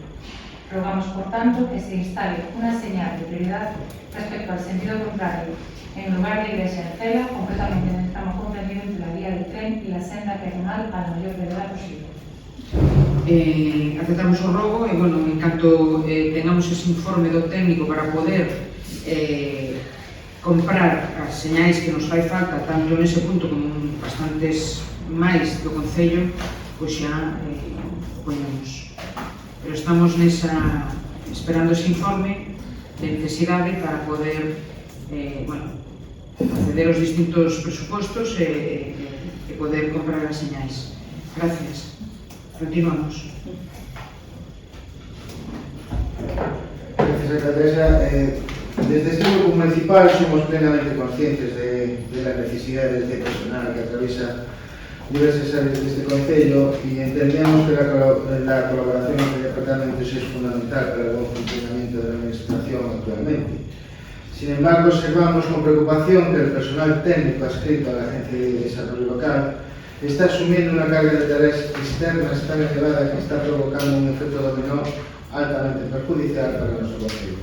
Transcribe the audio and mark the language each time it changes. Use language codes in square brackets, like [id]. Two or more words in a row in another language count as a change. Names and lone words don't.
[es] Rogamos, por tanto, que se instale una señal de prioridad respecto al sentido contrario en el lugar de Iglesia Ancela, completamente en el tramo comprendido entre la vía del tren y la senda peatonal a la mayor brevedad posible. [gl] Aceptamos o robo e, bueno, en canto tengamos ese informe do técnico para poder comprar as señais que nos fai falta tanto nese punto como en bastantes máis do Concello, pois xa o poñemos. Pero estamos esperando ese informe de necesidade para poder acceder aos distintos presupostos e poder comprar as señais. [es] Gracias. Continuamos. Gracias, alcaldesa. Desde este grupo municipal somos plenamente conscientes de las necesidades de personal que atraviesa diversas áreas de este concello y entendemos que la colaboración entre departamentos es fundamental para el buen funcionamiento de la administración actualmente. Sin embargo, observamos con preocupación que el personal técnico adscrito a la Agencia de Desarrollo Local está asumiendo una carga de tareas externas tan elevada que está provocando un efecto dominó altamente perjudicial para nuestro concello.